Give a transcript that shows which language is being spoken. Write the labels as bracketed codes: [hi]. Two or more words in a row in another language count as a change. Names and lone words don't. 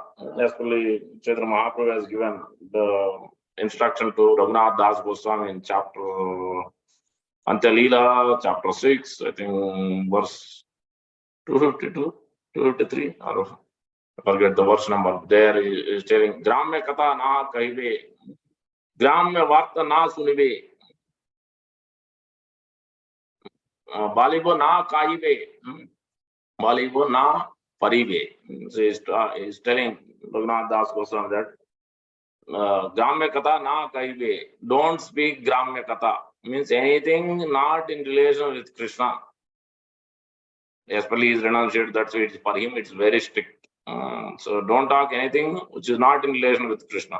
[en] Especially Chaitanya Mahaprabhu has given the instruction to Raghunath Das Goswami in chapter Antalila, chapter 6, I think verse 252, 253, or I forget the verse number. There is telling, [bn] গ্রাম্য কথা না কহিবে, গ্রাম্য বার্তা না শুনিবে, বলিবো না কহিবে, বলিবো না পরিবে. [en] So he's telling Raghunath Das Goswami that [bn] গ্রাম্য কথা না কহিবে, [en] don't speak [bn] গ্রাম্য কথা. [en] Means anything not in relation with Krishna. Especially his renunciate, that's why for him it's very strict. So don't talk anything which is not in relation with Krishna.